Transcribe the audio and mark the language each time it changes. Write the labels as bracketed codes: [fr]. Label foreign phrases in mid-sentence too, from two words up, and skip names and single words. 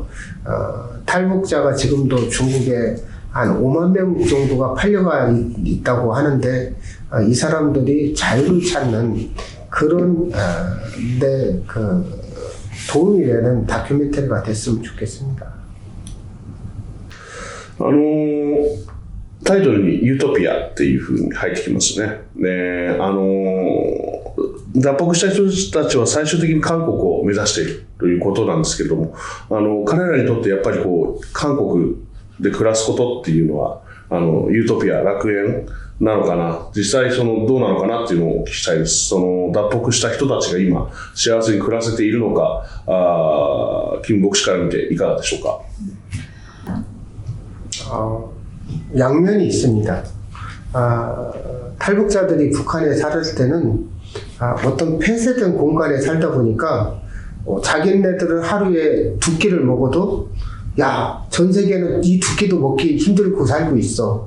[ko] 탈북자가 지금도 중국에 한 5만 명 정도가 팔려가 있다고 하는데 이 사람들이 자유를 찾는 그런 데 도움이 되는 다큐멘터리가 됐으면 좋겠습니다. [ja] タイトルにユートピアっていう風に入ってきますね。で、脱北した人たちは最終的に韓国を目指しているということなんですけれども、彼らにとってやっぱり韓国で暮らすことっていうのはユートピア、楽園なのかな、実際どうなのかなっていうのをお聞きしたいです。脱北した人たちが今幸せに暮らせているのか、金牧師から見ていかがでしょうか。 [ko] 양면이 있습니다. 탈북자들이 북한에 살을 때는 어떤 폐쇄된 공간에 살다 보니까 자기네들은 하루에 2끼를 먹어도 야, 전 세계는 이 2끼도 먹기 힘들고 살고 있어.